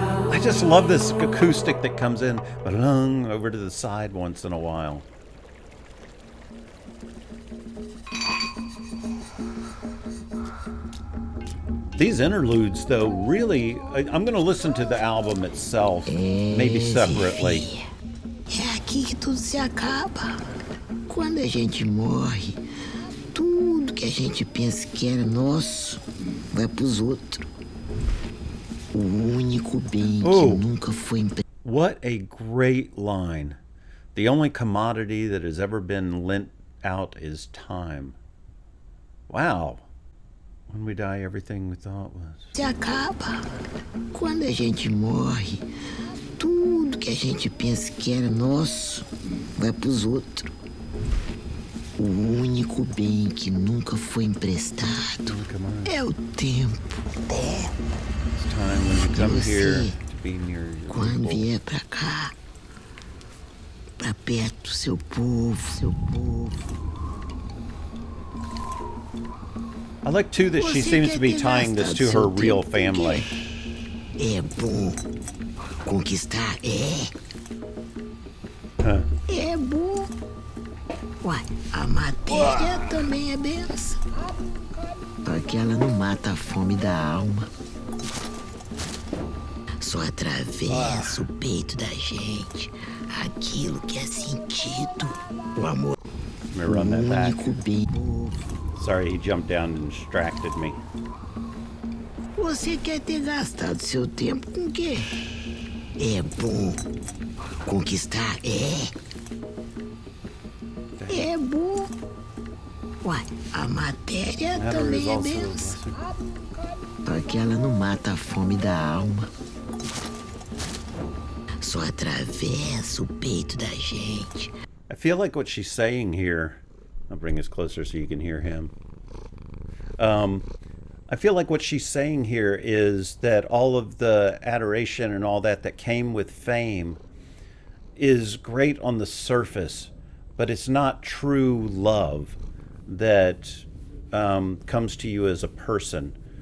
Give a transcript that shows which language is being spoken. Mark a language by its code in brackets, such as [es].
[en] I just love this acoustic that comes in over to the side once in a while. These interludes, though, really, I'm going to listen to the album itself, maybe separately. [pt] É aqui que tudo se acaba. Quando a gente morre, tudo que a gente pensa que era nosso vai pros outros. O único bem que nunca foi emprestado. [en] What a great line. The only commodity that has ever been lent out is time. Wow. When we die, everything we thought was. [pt] Se acaba. Quando a gente morre, tudo que a gente pensa que era nosso vai pros outros. O único bem que nunca foi emprestado é o tempo. [en] It's time when you come here to be near your [pt] quando [en] people. [pt] Vier pra cá, pra perto do seu povo. [en] I like, too, that she seems to be tying this to her real family. [pt] É bom conquistar, Huh. É bom. Uai, a matéria também é benção. Só que ela não mata a fome da alma. Só atravessa o peito da gente aquilo que é sentido. O amor. [en] Let me run that back. [pt] Único bem. [en] Sorry, he jumped down and distracted me. [pt] Você quer ter gastado seu tempo com o quê? É bom conquistar, É bom. Uai, a matéria também é benção. Só que ela não mata a fome da alma. Só atravessa o peito da gente. [en] I feel like what she's saying here, I'll bring this closer so you can hear him. I feel like what she's saying here is that all of the adoration and all that came with fame is great on the surface, but it's not true love that comes to you as a person.